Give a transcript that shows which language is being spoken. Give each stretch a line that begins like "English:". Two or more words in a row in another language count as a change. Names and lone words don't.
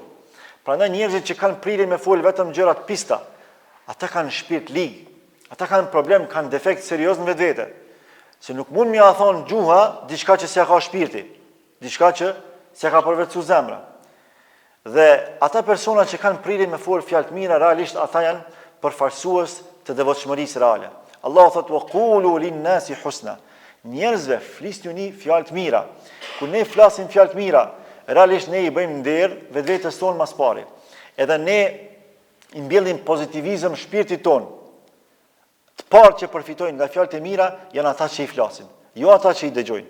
Albanian: Prandaj njerëzit që kanë prirje me fol vetëm gjëra të pista, ata kanë shpirt lig, ata kanë problem, kanë defekt serioz në vetvete. Se nuk mund m'ia thonë gjuha diçka që s'ja ka shpirti, diçka që s'ja ka përvetësuar zemra. Dhe ata persona që kanë prirje me fol fjalë të mira, realisht ata janë përfaqësues të devotshmërisë reale. Allahu thotë:
Arabic: "وقولوا للناس حسنا."
Albanian: Njerëzve flisni një fjalë të mira. Kur ne flasim fjalë të mira, realisht ne i bëjmë nder vetvetes tonë mas pari. Edhe ne i mbjellim pozitivizëm shpirtit tonë. Të parë që përfitojnë nga fjalët e mira janë ata që i flasin, jo ata që i dëgjojnë.